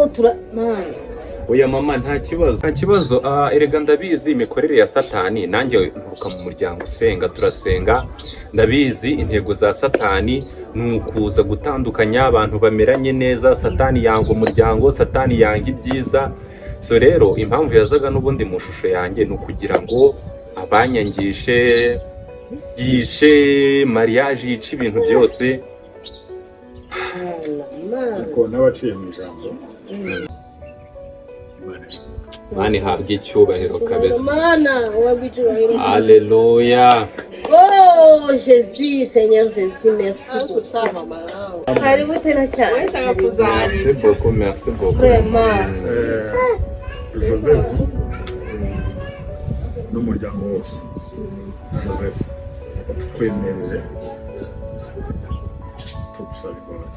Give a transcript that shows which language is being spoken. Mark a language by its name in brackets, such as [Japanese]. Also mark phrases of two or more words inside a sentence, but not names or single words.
[Kinyarwanda] oya mama nta kibazo erega ndabizi imikorere ya satani nanjye nturuka mu muryango usenga turasenga ndabizi intego za satani ni ukuza gutandukanya abantu bameranye neza satani yanga umuryango satani yanga ibyiza so rero impamvu yazaga n'ubundi mu shusho yanjye ni ukugira ngo abanyangishe yice mariage yice ibintu byose ariko n'abaciye mu ijambo Imana ihabwe icyubahiro kabisa Mana wabwicyubahiro Alléluia. [French] Oh Jésus Seigneur Jésus merci [Swahili] karibu tena [French] cyane Merci beaucoup vraiment [Kinyarwanda] Joseph n'umuryango wose Joseph tukwemerere tugusaba imbabazi